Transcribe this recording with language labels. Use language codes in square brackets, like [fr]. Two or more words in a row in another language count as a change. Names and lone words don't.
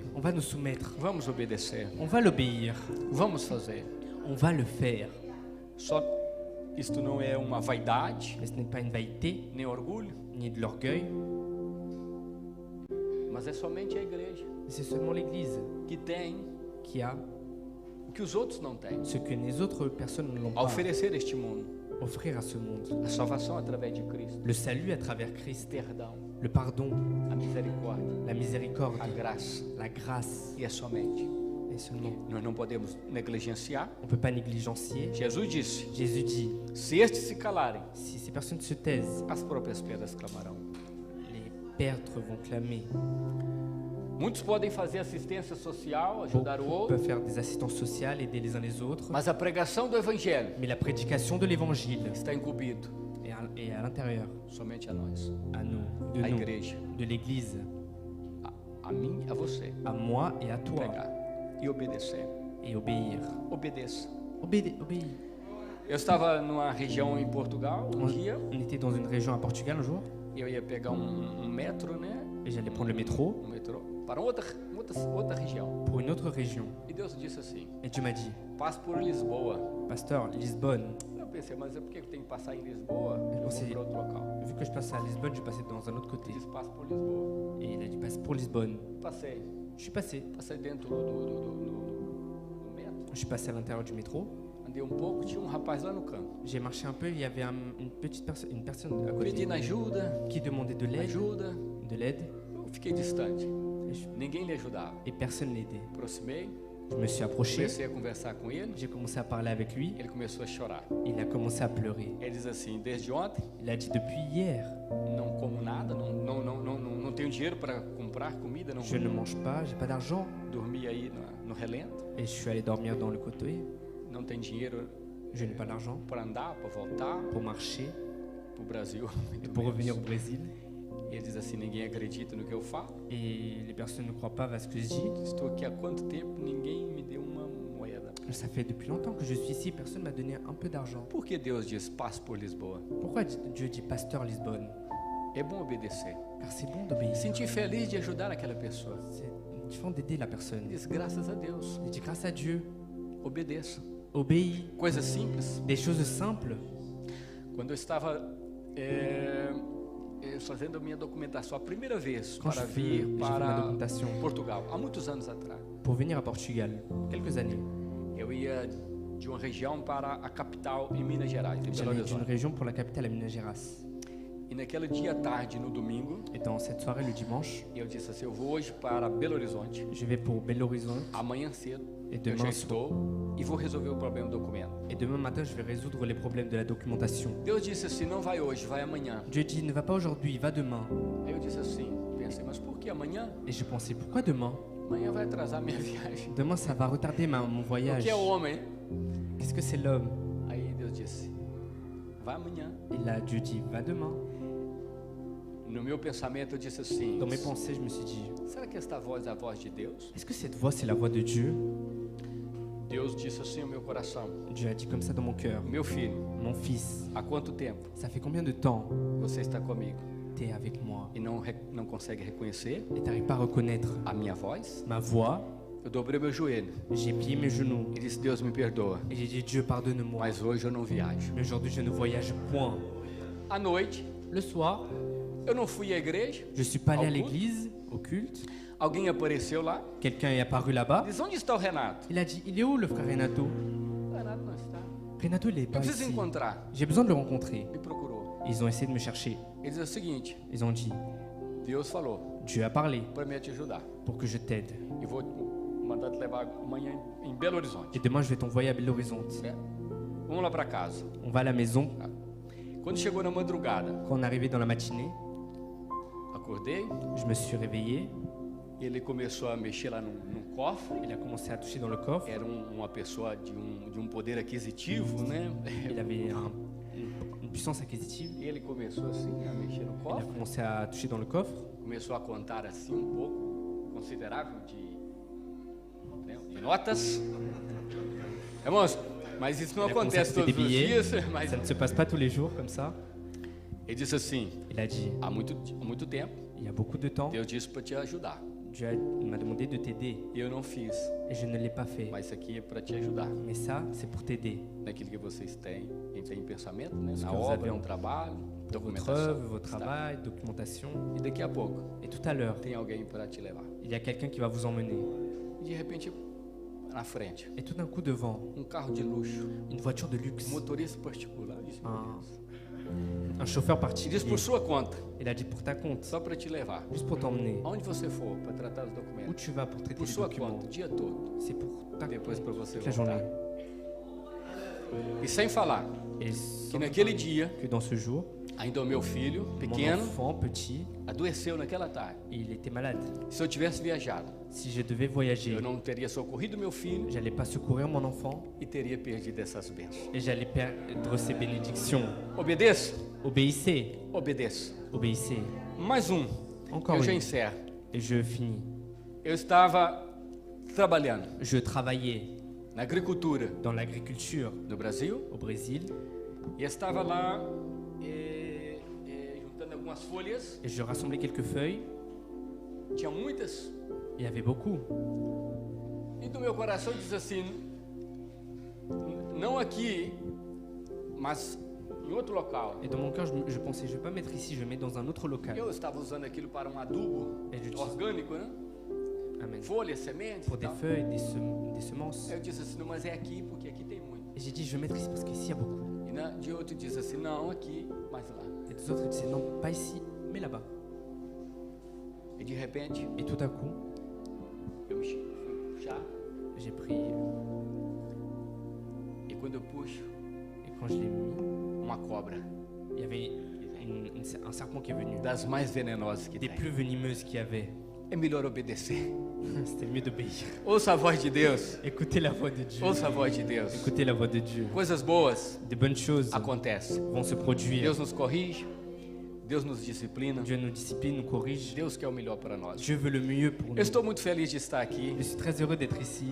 [fr] On va nous soumettre. [pt] vamos obedecer, [fr] On va l'obéir. [pt] vamos fazer. [fr] On va le faire. [pt] Só Isto não é uma vaidade, [fr] Mais ce n'est pas une vanité, [pt] nem orgulho, [fr] ni de l'orgueil, [pt] mas é somente a igreja [fr] mais c'est seulement l'Église [pt] que tem [fr] qui a [pt] o que os outros não têm. [fr] ce que les autres personnes ne l'ont [pt] A [fr] pas, [pt] oferecer este mundo, [fr] offrir à ce monde. [pt] a salvação através de Cristo, [fr] Le salut à travers Christ, [pt] perdão, [fr] le pardon, [pt] a misericórdia, [fr] la miséricorde, [pt] a graça. [fr] la grâce, [pt] E é somente. [fr] et seulement. [pt] Nós não podemos negligenciar. [fr] On ne peut pas négligencier. [pt] Jesus disse: [fr] Jésus dit, [pt] se estes se calarem, [fr] si ces personnes se taisent, [pt] as próprias pedras clamarão. [fr] les tertres vont clamer. [pt] Muitos podem fazer assistência social, ajudar o [fr] Beaucoup [pt] outro, [fr] peuvent faire des assistances sociales, aider les uns les autres. [pt] mas a pregação do evangelho [fr] Mais la prédication de l'évangile [pt] está incumbido [fr] est à l'intérieur, [pt] somente a nós, [fr] à nous, [pt] a [fr] de nous, [pt] igreja, [fr] de l'Église, [pt] a mim, a você, [fr] à moi et à toi, [pt] pregar e obedecer. [fr] et obéir. [pt] Obedeça. [fr] Obéis. [pt] Eu estava numa região em Portugal um dia, [fr] On était dans une région à Portugal un jour, [pt] e eu ia pegar um metro, né? [fr] et j'allais prendre le métro [pt] Um metrô para outra região. [fr] pour une autre région. [pt] E Deus disse assim: [fr] Et Dieu m'a dit, [pt] passe por Lisboa. [fr] Pasteur, Lisbonne, [pt] Eu pensei, mas por que eu tenho que passar em Lisboa? Eu vou Você- para outro local. [fr] vu que je passe à Lisbonne, je vais passer dans un autre côté. [pt] Ele disse, passe por Lisboa. [fr] Et il a dit, passe pour Lisbonne. [pt] Passei. [fr] Je suis passé. [pt] Passei dentro do metro. [fr] Je suis passé à l'intérieur du métro. [pt] Andei um pouco, tinha rapaz lá no canto. [fr] J'ai marché un peu, il y avait une petite personne, une personne à côté [pt] Pedindo ajuda, [fr] qui demandait de l'aide. [pt] Eu fiquei distante. [fr] Et, je- [pt] Ninguém lhe ajudava. [fr] et personne l'aidait. [pt] Aproximei, [fr] Je me suis approché, [pt] comecei a conversar com ele. [fr] j'ai commencé à parler avec lui, [pt] Ele começou a chorar. [fr] il a commencé à pleurer. [pt] Ele diz assim: desde ontem [fr] Il a dit, depuis hier, [pt] não como nada, não tenho dinheiro para comprar comida, não [fr] je ne mange pas, j'ai pas d'argent. [pt] dormi aí no relento, [fr] Et je suis allé dormir dans le côté, [pt] não tem dinheiro [fr] je n'ai pas d'argent [pt] para andar, para voltar [fr] pour marcher [pt] para o Brasil. [fr] et [pt] muito [fr] pour [pt] menos. [fr] revenir au Brésil. [pt] E ele diz assim: ninguém acredita no que eu falo. [fr] Et les personnes ne croient pas à ce que je dis. [pt] Estou aqui há quanto tempo, ninguém me deu uma moeda. [fr] Ça fait depuis longtemps que je suis ici, personne m'a donné un peu d'argent. [pt] Por que Deus diz passe por Lisboa? [fr] Pourquoi Dieu dit pasteur Lisbonne? [pt] É bom obedecer. [fr] Car c'est bon d'obéir. [pt] Sentir feliz de ajudar aquela pessoa. [fr] C'est différent d'aider la personne. [pt] Diz graças a Deus. [fr] Il dit grâce à Dieu, [pt] Obedeça. [fr] obéis. [pt] Coisas simples. [fr] Des choses simples. [pt] Quando eu estava fazendo a minha documentação a primeira vez [fr] Quand [pt] para [fr] j'ai [pt] vir [fr] fait ma [pt] para [fr] documentation [pt] Portugal, há muitos anos atrás, [fr] pour venir à Portugal, quelques années, [pt] eu ia de uma região para a capital em Minas Gerais, em Belo [fr] j'allais d'une [pt] Horizonte. [fr] région pour la capitale à Minas Gerais. [pt] E naquele dia à tarde, no domingo, [fr] Et dans cette soirée, le dimanche, [pt] eu disse assim: eu vou hoje para Belo Horizonte, [fr] je vais pour Belo Horizonte. [pt] amanhã cedo, [fr] Et [pt] eu já [fr] demain, [pt] estou e vou resolver o problema do documento. [fr] et demain matin, je vais résoudre les problèmes de la documentation. [pt] Deus disse assim: não vai hoje, vai amanhã. [fr] Dieu dit, ne va pas aujourd'hui, va demain. [pt] Aí eu disse assim, pensei, mas por que amanhã? [fr] Et je pensais, pourquoi demain? [pt] Amanhã vai atrasar minha viagem. [fr] Demain, ça va retarder mon [pt] O [fr] voyage. [pt] que é o homem? [fr] Qu'est-ce que c'est l'homme? [pt] Aí Deus disse: vai amanhã. [fr] Et là, Dieu dit, va demain. [pt] No meu pensamento eu disse assim: [fr] Dans mes pensées, je me suis dit, [pt] será que esta voz é a voz de Deus? [fr] est-ce que cette voix, c'est la voix de Dieu? [pt] Deus disse assim ao meu coração: [fr] Dieu a dit comme ça dans mon cœur, [pt] meu filho, [fr] mon fils, [pt] há quanto tempo [fr] ça fait combien de temps [pt] você está comigo [fr] t'es avec moi [pt] e não consegue reconhecer [fr] et t'arrives pas à reconnaître [pt] a minha voz? [fr] ma voix? [pt] Eu dobrei meu joelho [fr] J'ai plié mes genoux [pt] e disse: Deus me perdoa, [fr] et j'ai dit, Dieu, pardonne-moi. [pt] mas hoje eu não viajo. [fr] Mais aujourd'hui, je ne voyage point. [pt] À noite, [fr] Le soir, [pt] eu não fui à igreja. [fr] je suis pas allé à Au culte? l'église, au culte. [pt] Alguém apareceu lá. [fr] Quelqu'un est apparu là-bas. [pt] Diz: onde está o Renato? [fr] Il a dit, il est où le frère Renato? [pt] Renato não está. [fr] Renato, il est [pt] Eu [fr] pas [pt] preciso [fr] ici. [pt] encontrar. [fr] J'ai besoin de le rencontrer. [pt] Me procurou. [fr] Ils ont essayé de me chercher. [pt] Ele diz o seguinte: [fr] Ils ont dit, [pt] Deus falou [fr] Dieu a parlé [pt] para me te ajudar. [fr] pour que je t'aide. [pt] E vou mandar te levar amanhã em Belo Horizonte. [fr] Et demain, je vais t'envoyer à Belo Horizonte. [pt] Certo? Vamos lá para casa. [fr] On va à la maison. [pt] Quando chegou na madrugada, [fr] Quand on est arrivé dans la matinée, [pt] acordei. [fr] je me suis réveillé. [pt] Ele começou a mexer lá num cofre. [fr] Il a commencé à toucher dans le coffre. [pt] Era uma pessoa de poder aquisitivo, né? [fr] Il avait une puissance acquisitive. [pt] E ele começou assim a mexer no [fr] Il a [pt] cofre. [fr] commencé à toucher dans le coffre. [pt] Começou a contar assim pouco considerável de notas. Irmãos, mas isso não [fr] Il a commencé à [pt] acontece [fr] compter des [pt] todos os [fr] billets. [pt] dias. Mas [fr] Ça ne se passe pas tous les jours comme ça. [pt] ele disse assim: [fr] Il a dit, [pt] há muito tempo, [fr] il y a beaucoup de temps, [pt] Deus disse para te ajudar. [fr] Dieu m'a demandé de t'aider. [pt] Eu não fiz, [fr] Et je ne l'ai pas fait. [pt] mas isso aqui é para te ajudar [fr] Mais ça, c'est pour t'aider. [pt] naquilo que vocês têm entre você em pensamento, né? [fr] Ce [pt] Na [fr] que vous [pt] obra, [fr] avez [pt] no trabalho, [fr] votre [pt] documentação. [fr] œuvre, votre [pt] Tá? [fr] travail, documentation. [pt] E daqui a pouco [fr] Et tout à l'heure, [pt] tem alguém para te levar. [fr] il y a quelqu'un qui va vous emmener. [pt] E de repente, na frente, [fr] Et tout d'un coup devant, [pt] carro de luxo, [fr] une voiture de luxe, [pt] motorista particular. Isso, meu Ah. Deus. [fr] un chauffeur [pt] E diz [fr] particulier. [pt] por sua conta, [fr] Il a dit pour ta compte, [pt] só para te levar. [fr] juste pour t'emmener. [pt] Aonde você for para tratar os [fr] Où [pt] documentos, [fr] tu vas pour traiter [pt] por [fr] les [pt] sua [fr] documents, [pt] conta, o dia todo. [fr] c'est pour ta [pt] Depois [fr] compte [pt] para você [fr] toute la [pt] voltar. [fr] journée. [pt] E sem falar [fr] Et [pt] que [fr] sans [pt] naquele [fr] parler [pt] dia, [fr] que dans ce jour, [pt] ainda o meu filho, [fr] mon [pt] pequeno, [fr] enfant petit, [pt] adoeceu naquela tarde. [fr] il était malade. [pt] Se eu tivesse viajado, [fr] Si je devais voyager, [pt] eu não teria socorrido meu filho [fr] j'allais pas secourir mon enfant [pt] e teria perdido essas bênçãos. [fr] et j'allais perdre ses bénédictions. [pt] Obedeça, [fr] Obéissez, [pt] obedeça. [fr] obéissez. [pt] Mais [fr] Encore [pt] eu já [fr] une. [pt] encerro. [fr] Et je finis. [pt] Eu estava trabalhando [fr] Je travaillais [pt] na agricultura [fr] dans l'agriculture [pt] no Brasil [fr] au Brésil [pt] e estava lá juntando algumas folhas. [fr] et je rassemblais quelques feuilles. [pt] Tinha muitas. [fr] Il y avait beaucoup. [pt] E do meu coração diz assim: não aqui, mas em outro local. [fr] Et dans mon cœur, je pensais, je vais pas mettre ici, je vais mettre dans un autre local. [pt] Eu estava usando aquilo para um adubo [fr] Et je dis, [pt] orgânico, né? [fr] Amen. [pt] Folhas, sementes [fr] Pour [pt] e [fr] des [pt] tal. [fr] feuilles, des semences. [pt] Eu disse assim: não, mas é aqui, porque aqui tem muito. [fr] Et j'ai dit, je vais mettre ici parce qu'ici, il y a beaucoup. [pt] E de outro diz assim: não, aqui, mas lá. [fr] Et des autres disaient, non, pas ici, mais là-bas. [pt] E de repente, [fr] Et tout à coup, [pt] eu me fui puxar. [fr] j'ai pris, [pt] E quando eu puxo, [fr] et quand je l'ai mis, [pt] uma cobra [fr] il y avait un serpent qui est venu. [pt] das mais venenosas que [fr] Des [pt] tem. [fr] plus venimeuses qu'il y avait. [pt] É melhor obedecer. [fr] C'était mieux d'obéir. [pt] Ouça a voz de Deus. [fr] Écoutez la voix de Dieu. [pt] Ouça a voz de Deus. [fr] Écoutez la voix de Dieu. [pt] Coisas boas [fr] Des bonnes choses [pt] acontecem. [fr] vont se produire. [pt] Deus nos corrige. Deus nos disciplina. [fr] Dieu nous discipline, nous corrige. [pt] Deus quer o melhor para nós. [fr] Dieu veut le mieux pour [pt] Eu [fr] nous. [pt] estou muito feliz de estar aqui. [fr] Je suis très heureux d'être ici.